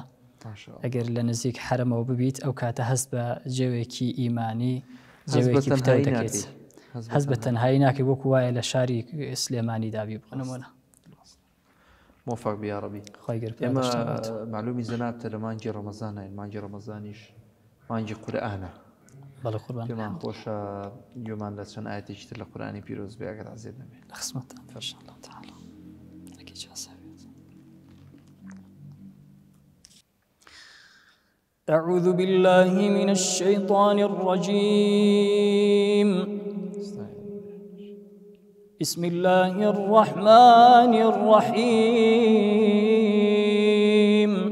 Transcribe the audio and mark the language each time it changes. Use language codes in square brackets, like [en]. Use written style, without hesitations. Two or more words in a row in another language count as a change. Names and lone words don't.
[ckb] ئەگەر لە نزیک حرەمەوە ببیت ئەو کاتە هەست بە جێوێکی ئیمانی، جێوێکی پتەوە دەکەیت، هەست بە تەنهایی ناکەی وەکو وایە لە شاری سلێمانی دابی بنمونە. موفق بە یا ڕەبی. ئێمە معلومی زەنابتە لە مانگی ڕەمەزانین، مانگی ڕەمەزانیش مانگی قورئانە. بەڵێ قوربان پێمان خۆشە گوێمان لە چەند ئایەتێکی تر لە قورئانی پیرۆز بێ ئەگەر عەزیز نەبێت. خسمەتتان [ar] ئینشاءالله تعالی. أعوذ بالله من الشيطان الرجيم. بسم الله الرحمن الرحيم.